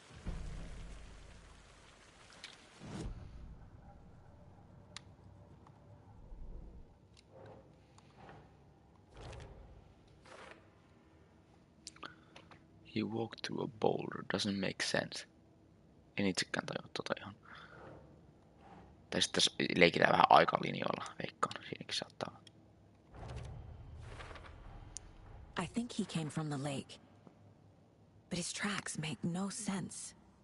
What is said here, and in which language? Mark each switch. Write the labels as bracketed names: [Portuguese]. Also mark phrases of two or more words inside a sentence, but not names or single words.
[English] He walked through a boulder. Doesn't make sense. [Finnish] En itsekään tajua tota ihan. Tai sitten leikitään vähän aikalinjoilla, veikkaan. Siinäkin saattaa olla. [English] I think he came from the lake. But his tracks make no sense.